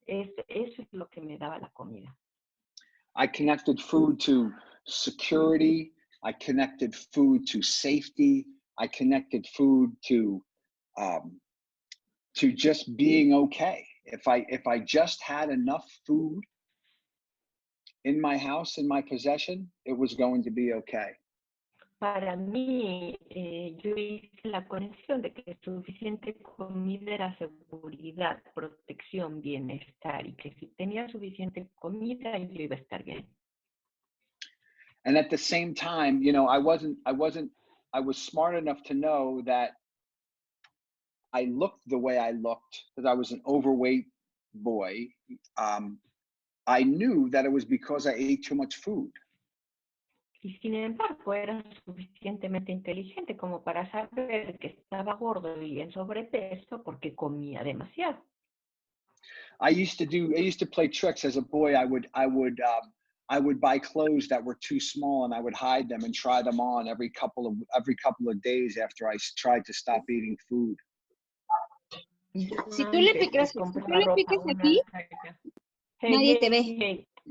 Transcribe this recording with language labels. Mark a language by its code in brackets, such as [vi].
[es] Eso es lo que me daba la comida. [en] I connected food to security. I connected food to safety. I connected food to just being okay. If I just had enough food in my house, in my possession, it was going to be okay. [es] para mí, yo hice la conexión de que suficiente comida era seguridad, protección, bienestar, y que si tenía suficiente comida, yo iba a estar bien. [en] And at the same time, you know, I was smart enough to know that I looked the way I looked because I was an overweight boy. I knew that it was because I ate too much food. [es] Y sin embargo, era suficientemente inteligente como para saber que estaba gordo y en sobrepeso porque comía demasiado. [en] I used to play tricks as a boy. I would buy clothes that were too small and I would hide them and try them on every couple of days after I tried to stop eating food. [es] Si tú le picas aquí, nadie te ve.